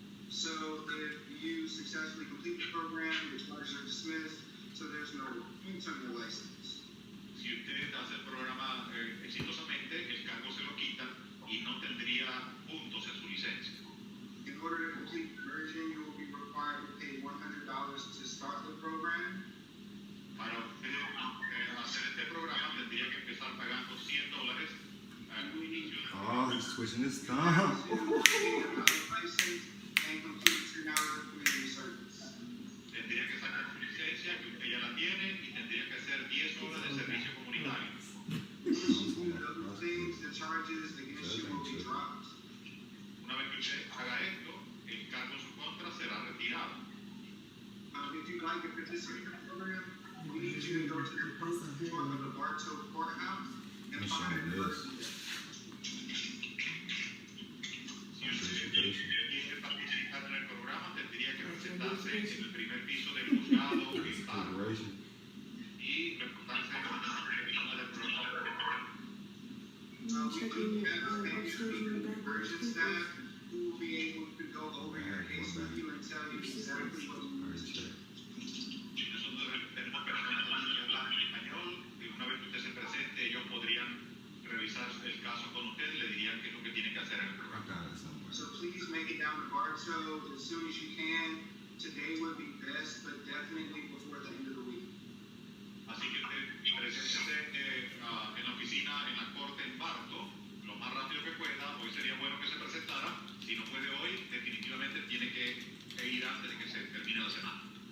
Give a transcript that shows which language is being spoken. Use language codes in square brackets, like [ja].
[en] So if you successfully complete the program, your charges are dismissed, so there's no points on your license. [es] Si usted hace el programa exitosamente, el cargo se lo quitan y no tendría puntos en su licencia. [en] In order to complete conversion, you will be required to pay $100 to start the program. [es] Para usted hacer este programa tendría que empezar pagando $100 al inicio del [en] Oh, [es] programa. [en] he's twitching his thumb. License and complete 10 hours of community service. [es] Tendría que sacar su licencia, que usted ya la tiene, y tendría que hacer 10 horas de servicio comunitario. [en] Once you do those things, the charges against you will be dropped. [es] Una vez que usted haga esto, el cargo en su contra será retirado. [en] If you'd like to participate in the program, we need you to go to the front door of the Bartow Courthouse and find a person there. [es] Si usted quiere participar en el programa, tendría que presentarse en el primer piso del juzgado en Bartow y reportarse en la persona del programa. [en] We do have a conversion staff who will be able to go over your case with you and tell you exactly what you need to check. [es] Nosotros tenemos personas que hablan español y una vez que usted se presente, ellos podrían revisar el caso con usted y le dirían qué es lo que tiene que hacer en el programa. [en] So please make it down to Bartow as soon as you can. Today would be best, but definitely before the end of the week. [es] Así que usted preséntese en la oficina, en la corte en Bartow, lo más rápido que pueda. Hoy sería bueno que se presentara. Si no puede hoy, definitivamente tiene que ir antes de que se termine la semana.